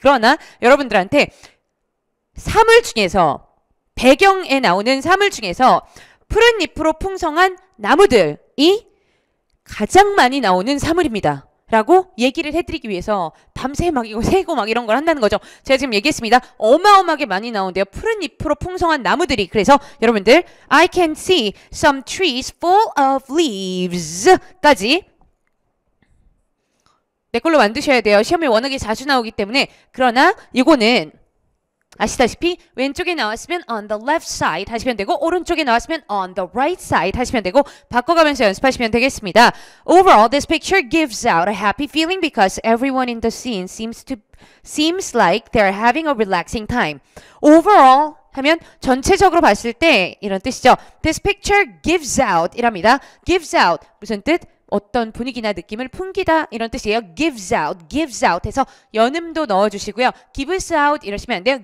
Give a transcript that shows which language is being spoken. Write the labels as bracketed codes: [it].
[ko] 그러나 여러분들한테 사물 중에서 배경에 나오는 사물 중에서 푸른 잎으로 풍성한 나무들이 가장 많이 나오는 사물입니다. 라고 얘기를 해드리기 위해서 밤새 막 이거 세고 막 이런 걸 한다는 거죠. 제가 지금 얘기했습니다. 어마어마하게 많이 나오는데요. 푸른 잎으로 풍성한 나무들이. 그래서 여러분들 [en] I can see some trees full of leaves [ko] 까지 내 걸로 만드셔야 돼요. 시험에 워낙에 자주 나오기 때문에. 그러나 이거는 아시다시피 왼쪽에 나왔으면 [en] on the left side [ko] 하시면 되고 오른쪽에 나왔으면 [en] on the right side [ko] 하시면 되고 바꿔가면서 연습하시면 되겠습니다. [en] Overall, this picture gives out a happy feeling because everyone in the scene seems like they're having a relaxing time. [ko] Overall 하면 전체적으로 봤을 때 이런 뜻이죠. [en] This picture gives out 이랍니다. [ko] gives out 무슨 뜻? 어떤 분위기나 느낌을 풍기다 이런 뜻이에요. gives out 해서 연음도 넣어주시고요. gives out 이러시면 안 돼요.